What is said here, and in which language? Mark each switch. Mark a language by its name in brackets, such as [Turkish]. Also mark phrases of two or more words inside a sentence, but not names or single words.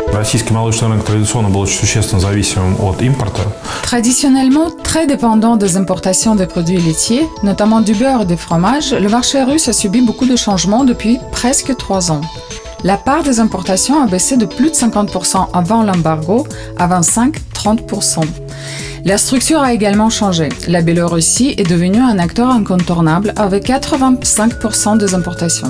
[Russian] российский молочный рынок традиционно был очень существенно зависимым от импорта. [French] Traditionnellement très dépendant des importations des produits laitiers, notamment du beurre et des fromages, le marché russe a subi beaucoup de changements depuis presque 3 ans. La part des importations a baissé de plus de 50% avant l'embargo à 25-30%. La structure a également changé. La Biélorussie est devenue un acteur incontournable avec 85% des importations.